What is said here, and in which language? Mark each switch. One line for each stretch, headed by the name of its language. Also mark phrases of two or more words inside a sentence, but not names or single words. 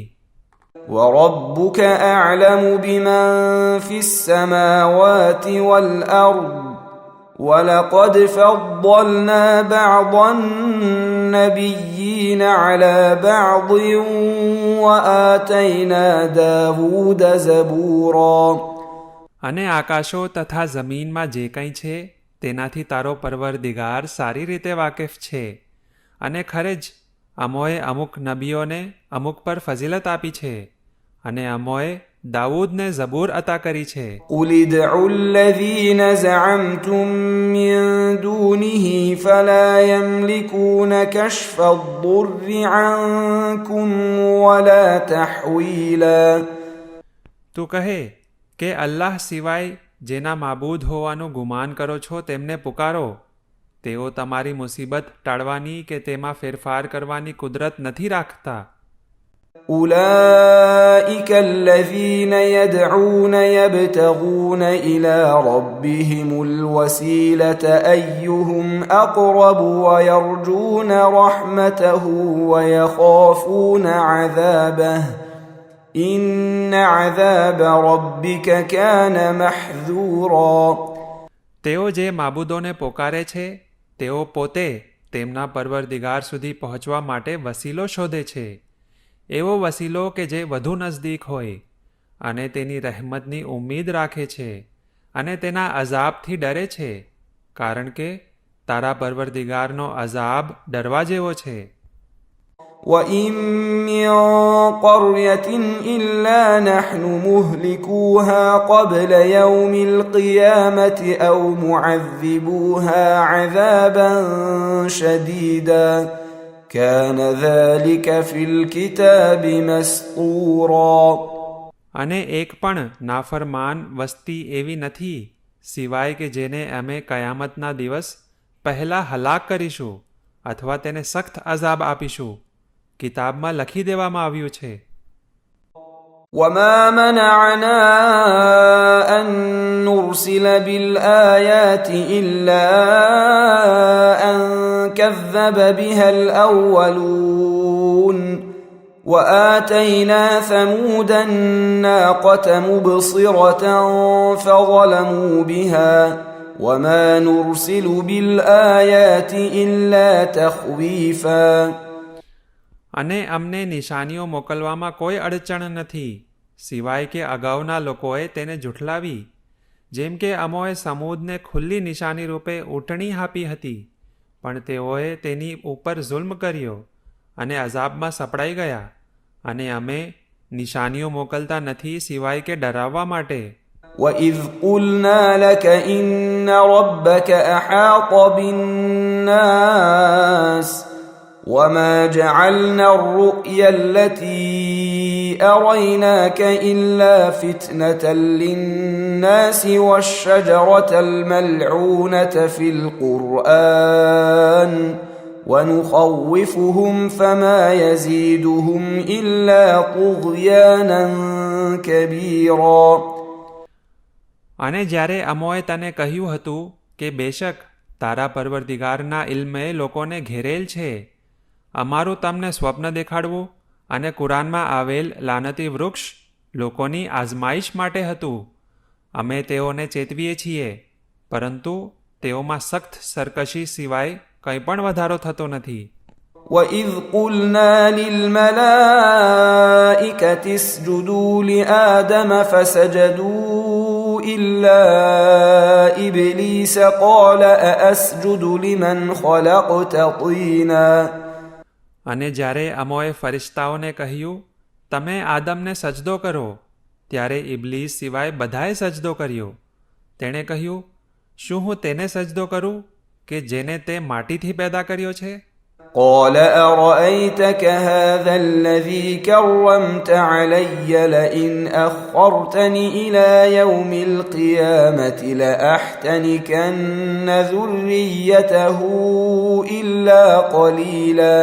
Arabic: وربك أعلم بمن في السماوات والأرض ولقد فضلنا بعض النبيين على بعض وآتينا داود زبورا.
Gujarati: અને આકાશો તથા જમીનમાં જે કંઈ છે તેનાથી તારો પરવરદિગાર સારી રીતે વાકેફ છે. અને ખરે જ અમોએ અમુક નબીઓને અમુક પર ફઝીલત આપી છે અને અમોએ દાઉદને ઝબૂર અતા કરી છે.
Arabic: قل ادعوا الذين زعمتم من دونه فلا يملكون كشف الضر عنكم ولا تحويلا.
Gujarati: તું કહે કે અલ્લાહ સિવાય જેના માબૂદ હોવાનું ગુમાન કરો છો તેમને પુકારો. તેઓ તમારી મુસીબત ટાળવાની કે તેમાં ફેરફાર કરવાની કુદરત નથી રાખતા.
Arabic: أولئك الذين يدعون يبتغون إلى ربهم الوسيلة أيهم أقرب ويرجون رحمته ويخافون عذابه إن عذاب ربك كان محذورا.
Gujarati: તેઓ જે માબૂદોને પોકારે છે તેઓ પોતે તેમના પરવરદિગાર સુધી પહોંચવા માટે વસીલો શોધે છે. એવો વસીલો કે જે વધુ નજદીક હોય અને તેની રહેમતની ઉમ્મીદ રાખે છે અને તેના અઝાબથી ડરે છે કારણ કે તારા પરવરદિગારનો અઝાબ ડરવા જેવો છે.
Arabic: وَإِن مِّن قَرْيَةٍ إِلَّا نَحْنُ مُهْلِكُوهَا قَبْلَ يَوْمِ الْقِيَامَةِ أَوْ مُعَذِّبُوهَا عَذَابًا شَدِيدًا كَانَ ذَلِكَ فِي الْكِتَابِ مَسْطُورًا.
Gujarati: અને એક પણ નાફરમાન વસ્તી એવી નથી સિવાય કે જેને અમે કયામતના દિવસ પહેલાં હલાક કરીશું અથવા તેને સખ્ત અઝાબ આપીશું. કિતાબમાં લખી દેવામાં આવ્યું છે.
Arabic: وَمَا مَنَعَنَا أَن نُّرْسِلَ بِالْآيَاتِ إِلَّا أَن كَذَّبَ بِهَا الْأَوَّلُونَ وَآتَيْنَا ثَمُودَ النَّاقَةَ مُبْصِرَةً فَظَلَمُوا بِهَا وَمَا نُرْسِلُ بِالْآيَاتِ إِلَّا تَخْوِيفًا.
Gujarati: અને અમને નિશાનીઓ મોકલવામાં કોઈ અડચણ નથી સિવાય કે અગાઉના લોકોએ તેને જુઠલાવી. જેમ કે અમોએ સમૂદને ખુલ્લી નિશાની રૂપે ઊંટણી આપી હતી પણ તેઓએ તેની ઉપર જુલ્મ કર્યો અને અઝાબમાં સપડાઈ ગયા. અને અમે નિશાનીઓ મોકલતા નથી સિવાય કે ડરાવવા માટે.
Arabic: وَإِذْ قُلْنَا لَكَ إِنَّ رَبَّكَ أَحَاطَ بِالنَّاسِ وما جعلنا الرؤيا التي أريناك إلا فتنة للناس والشجرة الملعونة في القرآن ونخوفهم فما يزيدهم إلا طغيانا كبيرا.
Gujarati: અને જ્યારે અમોએ તને કહ્યું હતું કે બેશક તારા પરવરદિગારના ઇલ્મે લોકોને ઘેરેલ છે, અમારું તમને સ્વપ્ન દેખાડવું અને કુરાનમાં આવેલ લાનતી વૃક્ષ લોકોની આઝમાઈશ માટે હતું. અમે તેઓને ચેતવીએ છીએ, પરંતુ તેઓમાં સખ્ત સરકશી સિવાય કંઈ પણ વધારો થતો નથી.
Arabic: وَإِذْ قُلْنَا لِلْمَلَائِكَةِ اسْجُدُوا لِآدَمَ فَسَجَدُوا إِلَّا إِبْلِيسَ قَالَ أَأَسْجُدُ لِمَنْ خَلَقْتَ طِينًا.
Gujarati: અને જ્યારે અમોએ ફરિશ્તાઓને કહ્યું તમે આદમને સજદો કરો, ત્યારે ઇબ્લીસ સિવાય બધાએ સજદો કર્યો. તેણે કહ્યું શું હું તેને સજદો કરું કે જેને તે માટીથી પેદા કર્યો છે?
Arabic: قال أرأيتك هذا الذي كرمت علي لئن أخرتني إلى يوم القيامة لأحتنكن ذريته إلا قليلا.